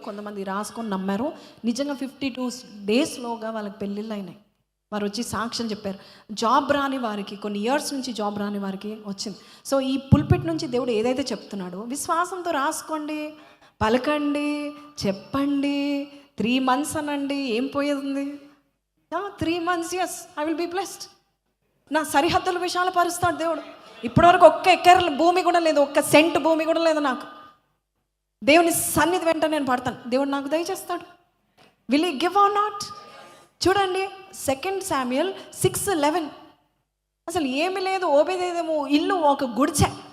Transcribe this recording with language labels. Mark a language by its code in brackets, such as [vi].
[te] కొంతమంది రాసుకొని నమ్మారు. నిజంగా 52 daysలోగా వాళ్ళకి పెళ్ళిళ్ళు అయినాయి. వారు వచ్చి సాక్ష్యం చెప్పారు. జాబ్ రాని వారికి, కొన్ని ఇయర్స్ నుంచి జాబ్ రాని వారికి వచ్చింది. సో ఈ పుల్పిట్ నుంచి దేవుడు ఏదైతే చెప్తున్నాడో విశ్వాసంతో రాసుకోండి, పలకండి, చెప్పండి. 3 months అనండి, ఏం పోయేది? [en] 3 months, yes, I will be blessed. [te] నా సరిహద్దుల విషయాలు పరుస్తాడు దేవుడు. ఇప్పటివరకు ఒక్క ఎకర్ భూమి కూడా లేదు, ఒక్క సెంట్ భూమి కూడా లేదు నాకు. దేవుని సన్నిధి వెంట నేను పడతాను, దేవుడు నాకు దయచేస్తాడు. [en] Will he give or not? [te] చూడండి 2 Samuel 6:11. అసలు ఏమీ లేదు, ఓబేదేదేమో ఇల్లు ఒక గుడిచె.